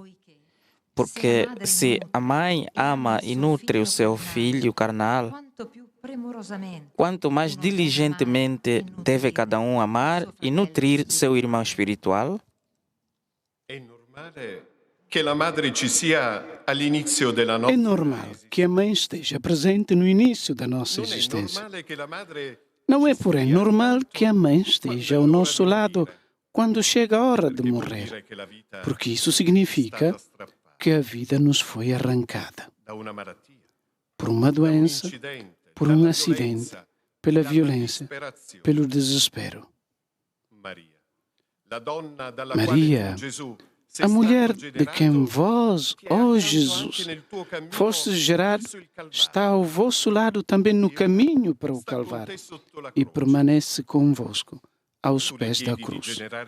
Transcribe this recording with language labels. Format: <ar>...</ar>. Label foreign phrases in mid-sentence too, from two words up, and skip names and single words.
<pt>Porque se a mãe ama e nutre o seu filho carnal, quanto mais diligentemente deve cada um amar e nutrir seu irmão espiritual? É normal que a</pt> <it>madre ci sia all'inizio della</it> <pt>É</pt> <it>nostra</it> <pt>normal que a mãe esteja presente no início da nossa</pt> <it>Non è</it> <pt>existência.</pt> <it>normale che la madre</it> <pt>Não é, porém, normal que a mãe esteja ao nosso lado quando chega a hora de morrer,</pt> <it>che la vita</it> <pt>porque isso significa que a vida nos foi arrancada</pt> <it>da una malattia,</it> <pt>por uma doença,</pt> <it>incidente,</it> <pt>por um acidente, pela violência,</pt> <it>disperazione.</it> <pt>pelo desespero. Maria, Maria, a mulher de quem vós, ó Jesus, fostes gerado, está ao vosso lado também no caminho para o Calvário e permanece convosco aos pés da cruz.</pt>